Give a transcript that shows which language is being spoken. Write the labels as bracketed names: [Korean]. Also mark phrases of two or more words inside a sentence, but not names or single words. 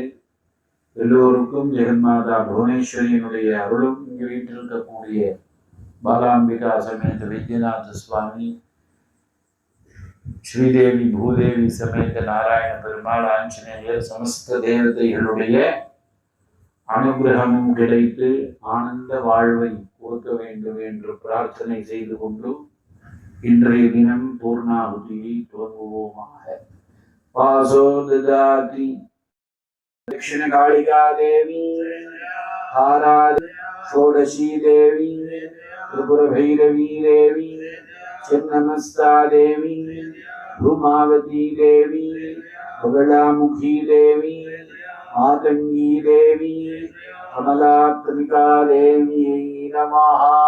[Tamil] எல்லோருக்கும் ஜெகன்மாதா புவனேஸ்வரியினுடைய அருளும் இங்கு வீட்டிருக்கக்கூடிய பாலாம்பிகா சமேத வைத்தியநாத சுவாமி, ஸ்ரீதேவி பூதேவி சமேத நாராயண பெருமாள், ஆஞ்சநேயர், சமஸ்த தேவதைகளுடைய அனுகிரகமும் கிடைத்து ஆனந்த வாழ்வை கொடுக்க வேண்டும் என்று பிரார்த்தனை செய்து கொண்டு இன்றைய தினம் பூர்ணாகுதியை துவங்குவோமாக. [Sanskrit] பாசோ ததாதி दक्षिण कालिका देवी, आराध्य षोडशी देवी, त्रिपुर भैरवी देवी, चिन्नमस्ता देवी, धूमावती देवी, बगलामुखी देवी, मातंगी देवी, कमलात्मिका देवी नमः.